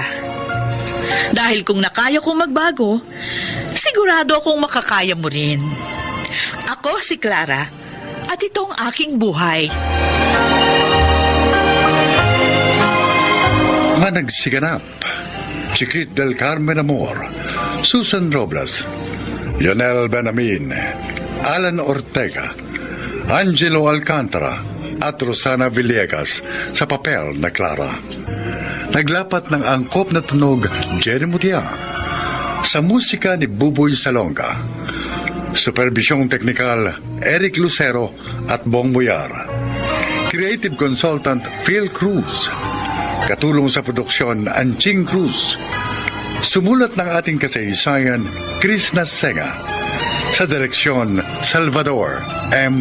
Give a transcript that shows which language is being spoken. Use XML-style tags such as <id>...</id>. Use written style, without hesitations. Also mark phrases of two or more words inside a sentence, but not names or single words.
<tl>Dahil kung nakaya kong magbago, sigurado akong makakaya mo rin. Ako si Clara at ito ang aking buhay. Mga nagsiganap, Chiquit del Carmen Amor, Susan Robles, Lionel Benamin, Alan Ortega, Angelo Alcantara at Rosana Villegas sa papel na Clara. Naglapat ng angkop na tunog Jerry Mutia, sa musika ni Buboy Salonga, supervisyong teknikal Eric Lucero at Bong Muyar,</tl> <en>creative consultant</en> <tl>Phil Cruz, katulong sa produksyon Anching Cruz, sumulat ng ating kasaysayan Chris Nasenga, sa direksyon Salvador M.</tl>